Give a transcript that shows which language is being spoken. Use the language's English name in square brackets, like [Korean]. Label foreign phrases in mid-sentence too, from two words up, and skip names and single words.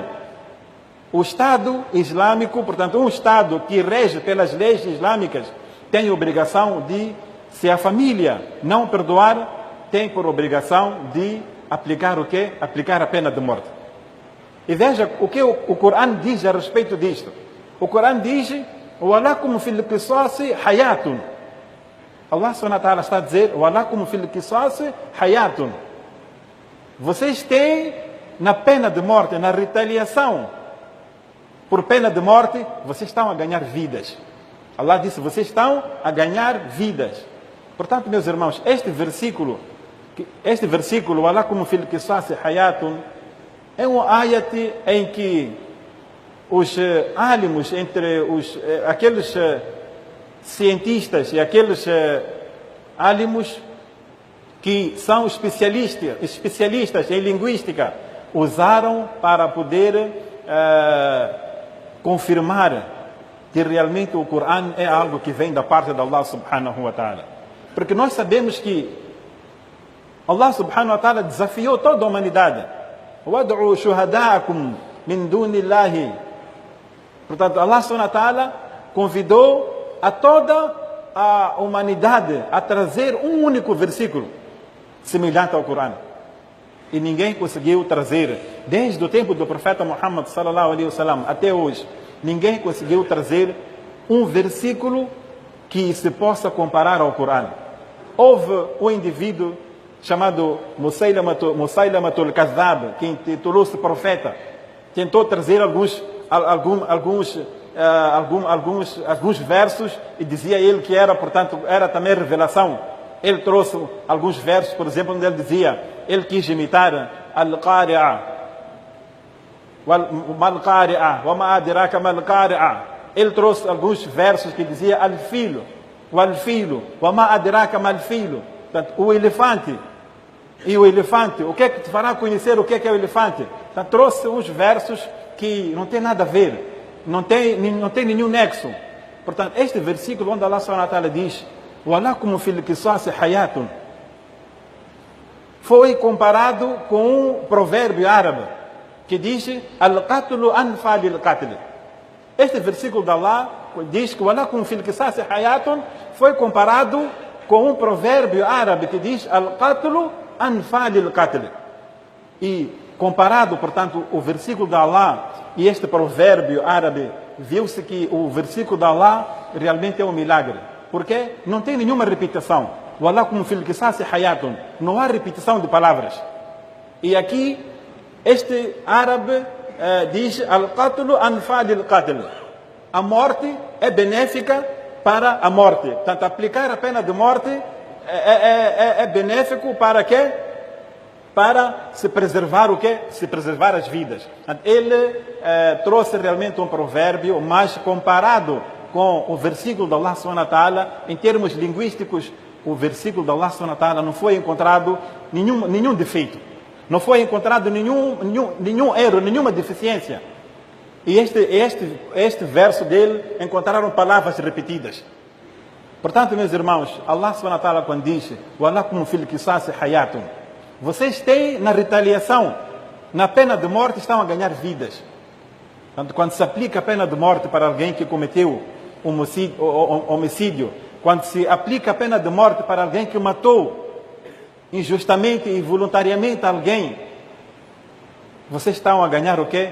[Portuguese] O Estado Islâmico, portanto, um Estado que rege pelas leis islâmicas, tem a obrigação de, se a família não perdoar, tem por obrigação de aplicar o quê? Aplicar a pena de morte. E veja o que o Corão diz a respeito disto. O Corão diz: [Arabic] "ولكم في القصاص حياة." [Portuguese] Allah [Arabic] سبحانه وتعالى [Portuguese] está a dizer: [Arabic] "ولكم في القصاص حياة." [Portuguese] Vocês têm na pena de morte, na retaliação por pena de morte, vocês estão a ganhar vidas. Allah disse: vocês estão a ganhar vidas. Portanto, meus irmãos, este versículo, [Arabic] "ولكم في القصاص حياة", [Portuguese] é um ayat em que os álimos, entre aqueles cientistas e aqueles álimos que são especialistas em linguística, usaram para poder confirmar que realmente o Corão é algo que vem da parte de Allah [Arabic] سبحانه وتعالى. [Portuguese] Porque nós sabemos que Allah [Arabic] سبحانه وتعالى [Portuguese] desafiou toda a humanidade. [Arabic] وَادْعُوا شُهَدَاءَكُمْ مِنْ دُونِ اللَّهِ. [Portuguese] Portanto, Allah [Arabic] سبحانه وتعالى [Portuguese] convidou a toda a humanidade a trazer um único versículo semelhante ao Corão. E ninguém conseguiu trazer, desde o tempo do profeta Muhammad [Arabic] صلى الله عليه وسلم [Portuguese] até hoje, ninguém conseguiu trazer um versículo que se possa comparar ao Corão. Houve um indivíduo chamado Musailamatul Kazzab, que intitulou-se profeta, tentou trazer alguns versos e dizia ele que era, portanto, era também revelação. Ele trouxe alguns versos, por exemplo, onde ele dizia, ele quis imitar Al-Qari'a, [Arabic] ما القارعة، وما أدراك ما القارعة. [Portuguese] Ele trouxe alguns versos que dizia [Arabic] الفيل، والفيل، وما أدراك ما الفيل. [Portuguese] Portanto, o elefante. E o elefante, o que é que te fará conhecer o que é o elefante? Portanto, trouxe uns versos que não tem nada a ver, não tem nenhum nexo. Portanto, este versículo onde Allah [Arabic] سبحانه وتعالى [Portuguese] diz: [Arabic] "ولكم في القصاص حياة", [Portuguese] foi comparado com um provérbio árabe que diz: [Arabic] "القتل أنفى للقتل". [Portuguese] Este versículo de Allah diz que [Arabic] "ولكم في القصاص حياة" [Portuguese] foi comparado com um provérbio árabe que diz: [Arabic] "القتل أنفى للقتل". [Portuguese] E comparado, portanto, o versículo de Allah e este provérbio árabe, viu-se que o versículo de Allah realmente é um milagre. Porque não tem nenhuma repetição. [Arabic] "ولكم في القصاص حياة", [Portuguese] não há repetição de palavras. E aqui, este árabe diz: [Arabic] "القتل أنفى للقتل". [Portuguese] A morte é benéfica para a morte. Portanto, aplicar a pena de morte é benéfico para quê? Para se preservar o quê? Se preservar as vidas. Ele trouxe realmente um provérbio, mas comparado com o versículo de Allah [Arabic] سبحانه وتعالى, [Portuguese] em termos linguísticos, o versículo de Allah [Arabic] سبحانه وتعالى [Portuguese] não foi encontrado nenhum defeito. Não foi encontrado nenhum erro, nenhuma deficiência. E este verso dele encontraram palavras repetidas. Portanto, meus irmãos, Allah [Arabic] سبحانه وتعالى [Portuguese] quando diz: [Arabic] "ولكم في القصاص حياة", [Portuguese] vocês têm na retaliação, na pena de morte, estão a ganhar vidas. Portanto, quando se aplica a pena de morte para alguém que cometeu homicídio, quando se aplica a pena de morte para alguém que matou injustamente e voluntariamente alguém, vocês estão a ganhar o quê?